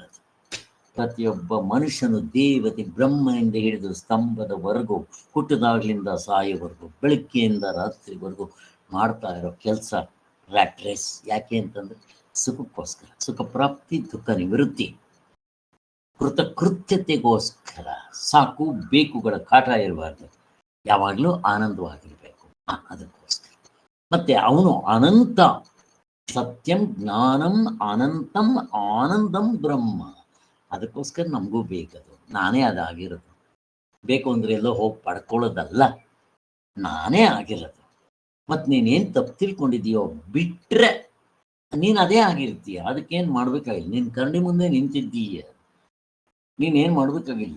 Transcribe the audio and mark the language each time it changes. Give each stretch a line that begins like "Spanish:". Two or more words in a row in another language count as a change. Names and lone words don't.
Kannada: ಪ್ರತಿಯೊಬ್ಬ ಮನುಷ್ಯನು ದೇವತೆ ಬ್ರಹ್ಮನಿಂದ ಹಿಡಿದು ಸ್ತಂಭದವರೆಗೂ, ಹುಟ್ಟದಾಗ್ಲಿಂದ ಸಾಯೋವರೆಗೂ, ಬೆಳಗ್ಗೆಯಿಂದ ರಾತ್ರಿವರೆಗೂ ಮಾಡ್ತಾ ಇರೋ ಕೆಲಸ
English: rat race.
Kannada: ಯಾಕೆ ಅಂತಂದ್ರೆ ಸುಖಕ್ಕೋಸ್ಕರ, ಸುಖ ಪ್ರಾಪ್ತಿ, ದುಃಖ ನಿವೃತ್ತಿ, ಕೃತಕೃತ್ಯತೆಗೋಸ್ಕರ. ಸಾಕು ಬೇಕುಗಳ ಕಾಟ ಇರಬಾರ್ದು, ಯಾವಾಗಲೂ ಆನಂದವಾಗಿರ್ಬೇಕು, ಅದಕ್ಕೋಸ್ಕರ. ಮತ್ತೆ ಅವನು ಅನಂತ,
Sanskrit: ಸತ್ಯಂ ಜ್ಞಾನಂ ಅನಂತಂ ಆನಂದಂ ಬ್ರಹ್ಮ.
Kannada: ಅದಕ್ಕೋಸ್ಕರ ನಮಗೂ ಬೇಕದು, ನಾನೇ ಅದಾಗಿರೋದು. ಬೇಕು ಅಂದ್ರೆ ಎಲ್ಲೋ ಹೋಗಿ ಪಡ್ಕೊಳ್ಳೋದಲ್ಲ, ನಾನೇ ಆಗಿರೋದು. ಮತ್ತು ನೀನೇನು ತಪ್ಪು ತಿಳ್ಕೊಂಡಿದೀಯೋ ಬಿಟ್ರೆ ನೀನು ಅದೇ ಆಗಿರ್ತೀಯ. ಅದಕ್ಕೇನು ಮಾಡ್ಬೇಕಾಗಿಲ್ಲ, ನೀನು ಕರಡಿ ಮುಂದೆ ನಿಂತಿದ್ದೀಯ, ನೀನೇನು ಮಾಡ್ಬೇಕಾಗಿಲ್ಲ.